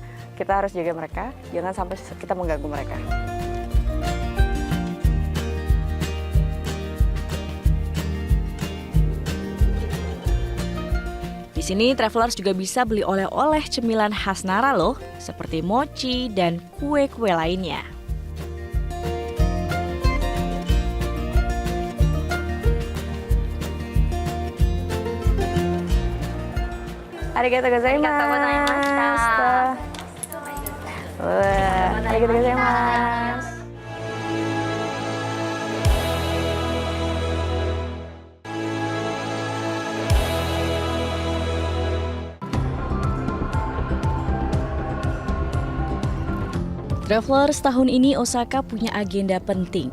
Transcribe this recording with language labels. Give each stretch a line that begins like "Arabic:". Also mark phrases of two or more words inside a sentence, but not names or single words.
Indonesian: Kita harus jaga mereka, jangan sampai kita mengganggu mereka. Di sini travelers juga bisa beli oleh-oleh cemilan khas Nara loh, seperti mochi dan kue-kue lainnya.
Japanese: ありがとうございます. ありがとうございます.
Indonesian: Travelers, tahun ini Osaka punya agenda penting.